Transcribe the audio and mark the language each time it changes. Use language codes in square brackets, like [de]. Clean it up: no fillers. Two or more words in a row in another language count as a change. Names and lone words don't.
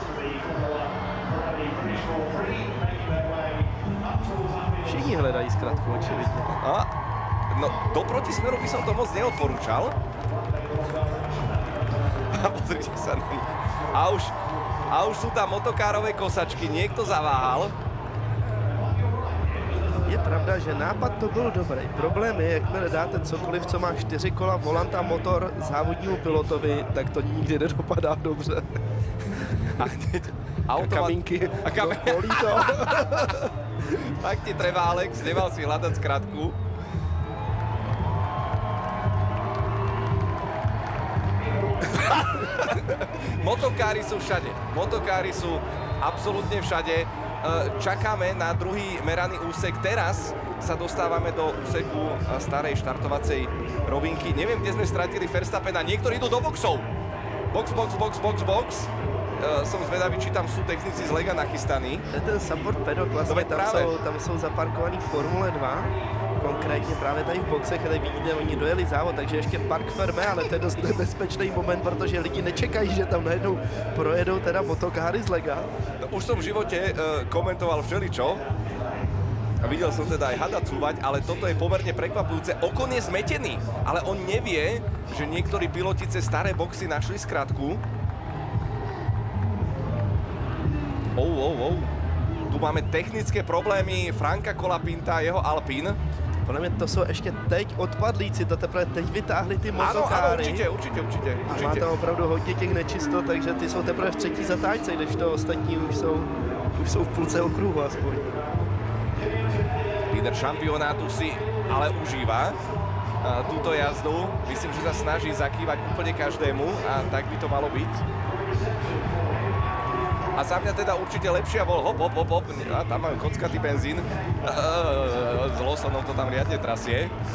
[cs] Všichni hledají zkratku, očividne. [sk] No, do protismeru by som to moc neodporúčal. A pozrite sa na nich. A už sú tam motokárové kosačky, niekto zaváhal. [cs] Je pravda, že nápad to byl dobrý. Problém je, jakmile dáte cokoliv, co má 4 kola, volant a motor závodnímu pilotovi, tak to nikdy nedopadá dobře. A kamínky. [sk] A Bolí to. Tak ti treba, Alex, nemal si hľadať skratku. Motokári sú všade. Motokári sú absolútne všade. Čakáme na druhý meraný úsek. Teraz sa dostávame do úseku starej štartovacej rovinky. Neviem, kde sme stratili Verstappena. Niektorí idú do boxov. Box. Som zvedavý, či tam sú technici z Lega nachystaní. [cs] To je ten support pedok, vlastně tam jsou zaparkovaný Formule 2. Konkrétně právě tady v boxech, tady vidíte, oni dojeli závod, takže ještě [fr] park ferme, [cs] ale to je dost nebezpečný moment, protože lidi nečekají, že tam najednou projedou teda motokáry z Lega. [sk] Už som v živote komentoval všeličo a videl som teda aj hada cúvať, ale toto je pomerne prekvapujúce. Okon je zmetený, ale on nevie, že niektorí piloti cez staré boxy našli skratku. Tu máme technické problémy Franka Colapinta, jeho Alpine. [cs] Podle mě to jsou ještě teď odpadlíci, to teprve teď vytáhli ty motokáry. Ano, určitě. A má tam opravdu hodně těch nečistot, takže ty jsou teprve v třetí zatáčce, kdežto ostatní už jsou v půlce okruhu aspoň. [sk] Líder šampionátu si ale užíva túto jazdu. Myslím, že sa snaží zakývať úplne každému a tak by to malo byť. A za mňa teda určite lepšia bol hop. A tam majú kockatý benzín. S Lawsonom to tam riadne trasie.